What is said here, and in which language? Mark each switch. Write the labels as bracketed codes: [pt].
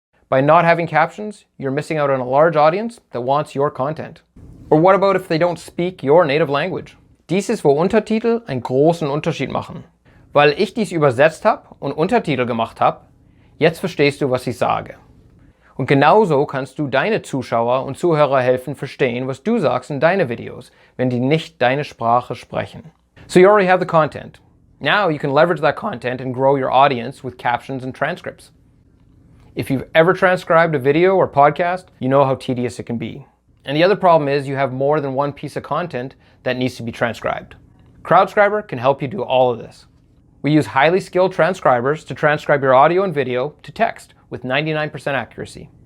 [en] By not having captions, you're missing out on a large audience that wants your content. Or what about if they don't speak your native language? [de] Dies ist, wo Untertitel einen großen Unterschied machen. Weil ich dies übersetzt habe und Untertitel gemacht habe, jetzt verstehst du, was ich sage. Und genauso kannst du deine Zuschauer und Zuhörer helfen verstehen, was du sagst in deine Videos, wenn die nicht deine Sprache sprechen. [en] So you already have the content. Now you can leverage that content and grow your audience with captions and transcripts. If you've ever transcribed a video or podcast, you know how tedious it can be. And the other problem is you have more than one piece of content that needs to be transcribed. Transcriber can help you do all of this. We use highly skilled transcribers to transcribe your audio and video to text with 99% accuracy.